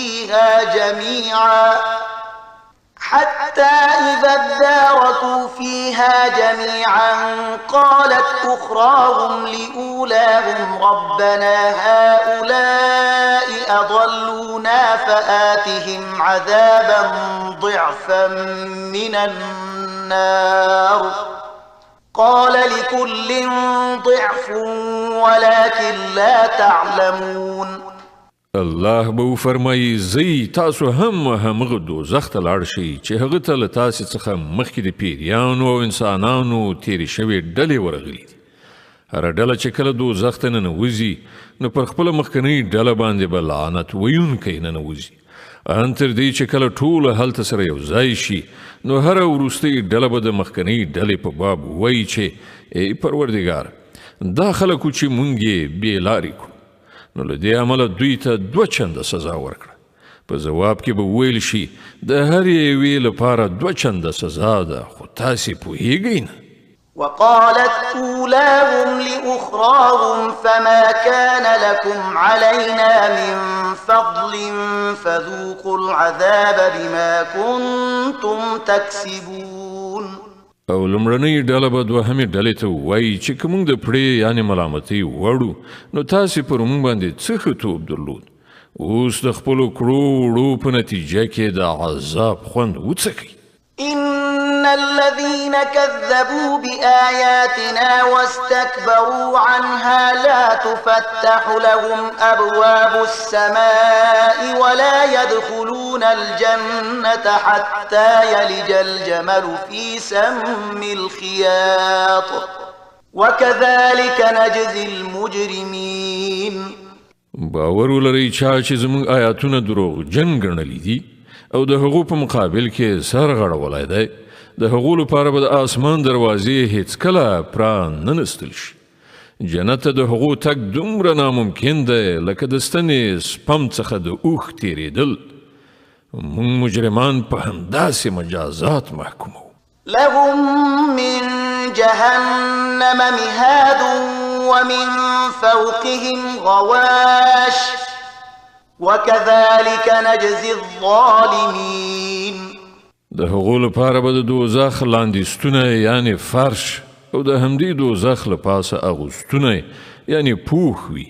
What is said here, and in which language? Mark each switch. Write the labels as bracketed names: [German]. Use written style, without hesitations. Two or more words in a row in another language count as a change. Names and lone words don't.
[Arabic] فيها جميعا قالت أخراهم لأولاهم ربنا هؤلاء أضلونا فآتهم عذابا ضعفا من النار قال لكل ضعف ولكن لا تعلمون. [Pashto] الله به فرمایي زی تاسو هم همغه دوزخ ته لاړ شئ چې هغه ته له تاسې څخه مخکې د پیریانو او انسانانو تیرې شوې ډلې ورغلي دي. هره ډله چې کله دوزخ ته ننوځي نو پر خپله مخکنۍ ډله باندې به لعنت ویونکی ننوځي ان تر دې چې کله ټوله هلته سره یو ځای شي نو هره وروستۍ ډله به د مخکنۍ ډلې په باب وایي چې ای پروردګار دا خلکو چې مونږ یې بې لارې کړو نو له دې عمله دوی ته 2 چنده سزا ورکړه. په جواب کې به ویل شي د هر یوې لپاره 2 چنده سزا ده، خو تاسې پوهیږئ نه. [Arabic] وقالت أولاهم لأخراهم فما كان لكم علينا من فضل فذوقوا العذاب بما كنتم تكسبون. [Pashto] او لمړنۍ ډله به دوهمې ډلې ته وایي چې که موږ د پړې یعنې ملامتۍ وړو نو تاسې پر موږ باندې څه ښه توب درلود، اوس د خپلو کړو وړو په نتیجه کې د عذاب خوند وڅکئ. [Arabic] إن الذين كذبوا بآياتنا واستكبروا عنها لا تفتح لهم أبواب السماء ولا يدخلون الجنة حتى يلج الجمل في سم الخياط وكذلك نجزي المجرمين. [Pashto] باور ولرئ چا چې زموږ آیاتونه دروغجن ګڼلي دي او د هغو په مقابل کې سر غړولی دی، د هغو لپاره به د آسمان دروازې هیڅکله پراننستل شي. جنت ته د هغو تګ دومره ناممکن دی لکه د ستنې سپم څخه د اوښ تېرېدل. موږ مجرمان په همداسې مجازات محکومو. [Arabic] لهم من جهنم مهاد ومن فوقهم غواش وكذلك نجزي الظالمين. [Pashto] د هغو لپاره به د دوزخ لاندې یعنی فرش او د همدې دوزخ له پاسه اغوستونه یعنی پوښ وي.